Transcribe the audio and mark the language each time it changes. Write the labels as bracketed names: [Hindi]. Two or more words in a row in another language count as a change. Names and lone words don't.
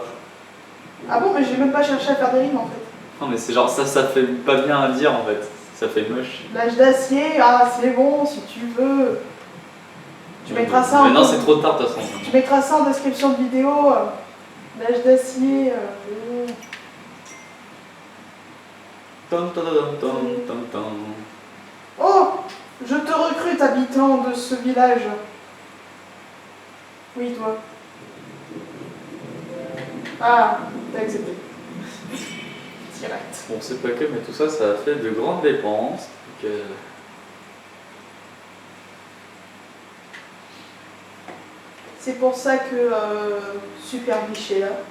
[French] Ah bon, mais j'ai même pas cherché à faire des rimes en fait. Non mais c'est genre ça fait pas bien à dire en fait. Ça fait moche. L'âge d'acier, ah c'est bon si tu veux. Tu mettras ça mais en non, c'est trop tard de toute façon. Tu mettras ça en description de vidéo. L'âge d'acier. Tom, tom, tom, tom, tom, tom. Oh, je te recrute, habitant de ce village. Oui, toi. Ah, t'as accepté. Direct. Bon, c'est pas que, mais tout ça, ça a fait de grandes dépenses. Donc, C'est pour ça que Super Biche est là.